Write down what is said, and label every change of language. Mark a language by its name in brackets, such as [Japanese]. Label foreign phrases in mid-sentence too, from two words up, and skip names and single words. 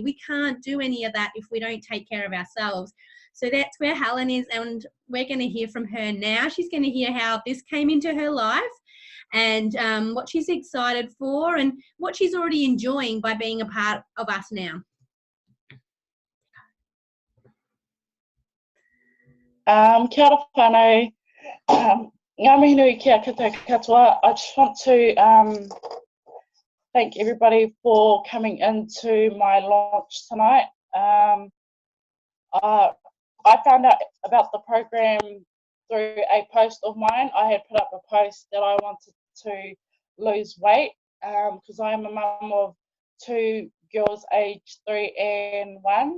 [English] We can't do any of that if we don't take care of ourselves. So that's where Helen is, and we're going to hear from her now. She's going to hear how this came into her life, and what she's excited for, and what she's already enjoying by being a part of us now. [Māori] Kia ora whānau. Ngā mihi nui kia koutou katoa. [English] I just want to thank everybody for coming into my launch tonight. I found out about the program through a post of mine. I had put up a post that I wanted to lose weight because I am a mum of 2 girls aged 3 and 1.